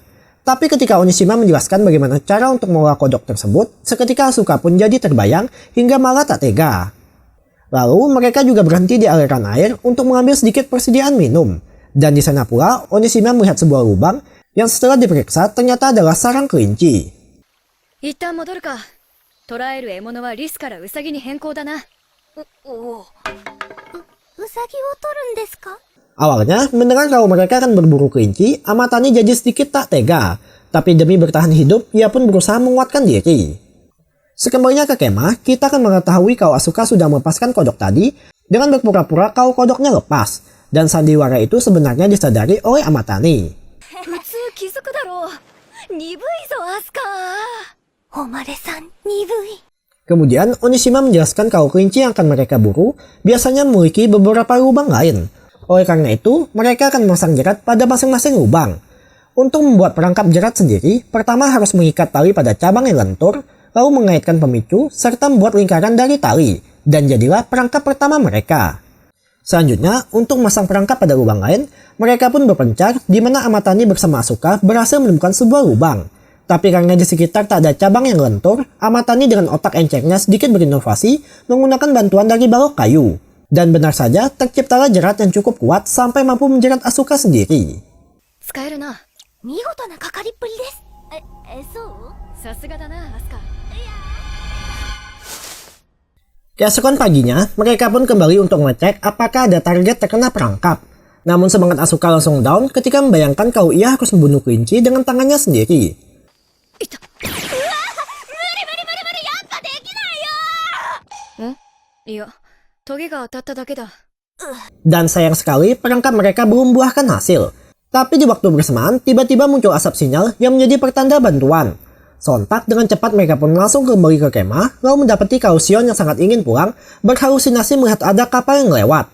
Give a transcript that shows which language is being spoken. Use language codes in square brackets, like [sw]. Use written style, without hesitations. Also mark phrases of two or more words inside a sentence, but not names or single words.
[id] Tapi ketika Onishima menjelaskan bagaimana cara untuk mengolah kodok tersebut, seketika Asuka pun jadi terbayang hingga malah tak tega. Lalu mereka juga berhenti di aliran air untuk mengambil sedikit persediaan minum. Dan di sana pula Onishima melihat sebuah lubang yang setelah diperiksa ternyata adalah sarang kelinci. [ja] 一旦戻るか。捕らえる獲物はリスからウサギに変更だな。うさぎを取るんですか？ [id] Awalnya, mendengar kalau mereka akan berburu kelinci, Amatani jadi sedikit tak tega. Tapi demi bertahan hidup, ia pun berusaha menguatkan diri. Sekembalinya ke kemah, kita akan mengetahui kalau Asuka sudah melepaskan kodok tadi dengan berpura-pura kalau kodoknya lepas. Dan sandiwara itu sebenarnya disadari oleh Amatani. [ja] 普通気づくだろう。鈍いぞ、アスカ。誉さん、鈍い。 [id] Kemudian, Onishima menjelaskan kalau kelinci yang akan mereka buru biasanya memiliki beberapa lubang lain. Oleh karena itu, mereka akan memasang jerat pada masing-masing lubang. Untuk membuat perangkap jerat sendiri, pertama harus mengikat tali pada cabang yang lentur, lalu mengaitkan pemicu, serta membuat lingkaran dari tali, dan jadilah perangkap pertama mereka. Selanjutnya, untuk memasang perangkap pada lubang lain, mereka pun berpencar di mana Amatani bersama Asuka berhasil menemukan sebuah lubang. Tapi karena di sekitar tak ada cabang yang lentur, Amatani dengan otak encernya sedikit berinovasi menggunakan bantuan dari balok kayu. Dan benar saja, terciptalah jerat yang cukup kuat sampai mampu menjerat Asuka sendiri. [ja] 使えるな。見事なかかりっぷりです。そう？さすがだな、アスカ。 [id] Keesokan paginya, mereka pun kembali untuk mengecek apakah ada target terkena perangkap. Namun semangat Asuka langsung down ketika membayangkan kalau ia harus membunuh kelinci dengan tangannya sendiri. [ja] いた。無理やっぱできないよ。ん？いや、トゲが当たっただけだ。 [id] Dan sayang sekali perangkap mereka belum membuahkan hasil. Tapi di waktu bersamaan, tiba-tiba muncul asap sinyal yang menjadi pertanda bantuan. Sontak dengan cepat mereka pun langsung kembali ke kemah, lalu mendapati kalau Shion yang sangat ingin pulang berhalusinasi melihat ada kapal yang lewat.